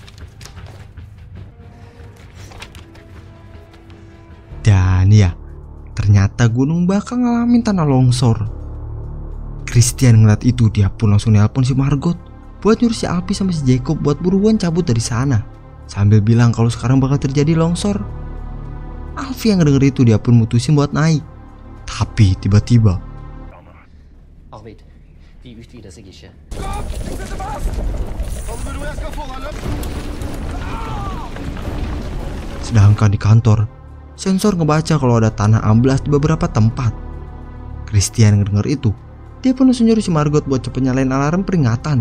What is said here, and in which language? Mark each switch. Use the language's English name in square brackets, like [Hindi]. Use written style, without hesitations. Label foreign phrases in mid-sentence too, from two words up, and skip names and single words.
[Indonesian] Dan ya, ternyata gunung bakal ngalamin tanah longsor. Christian ngeliat itu, dia pun langsung nelpon si Margot buat nyuruh si Alpi sama si Jacob buat buruan cabut dari sana, sambil bilang kalau sekarang bakal terjadi longsor. Alpi yang denger itu, dia pun mutusin buat naik. Tapi tiba-tiba [Norwegian] Arvid, vi utvider sig ikke. [Indonesian] Sedangkan di kantor, sensor ngebaca kalau ada tanah amblas di beberapa tempat. Christian ngedenger itu, dia pun langsung nyuruh si Margot buat cepet nyalain alarm peringatan.